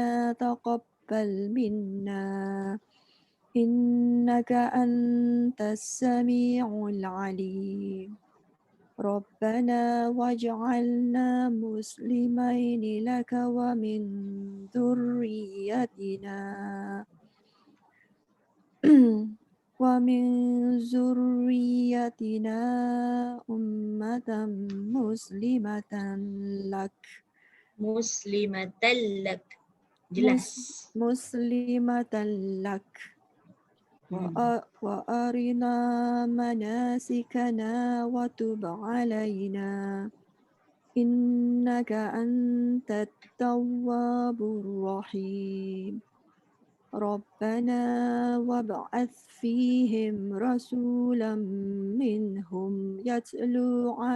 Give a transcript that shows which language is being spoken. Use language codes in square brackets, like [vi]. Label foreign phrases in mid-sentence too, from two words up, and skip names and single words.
[ar] تَقَبَّلْ مِنَّا إِنَّكَ أَنْتَ السَّمِيعُ الْعَلِيمُ رَبَّنَا وَاجْعَلْنَا مُسْلِمَيْنِ لَكَ وَمِنْ ذُرِّيَّتِنَا أُمَّةً مُسْلِمَةً لَكَ. مسلمة لك. Jelas. مسلمة لك. وأرنا مناسكنا وتب علينا إنك أنت التواب الرحيم. ربنا وابعث فيهم رسولا منهم يتلو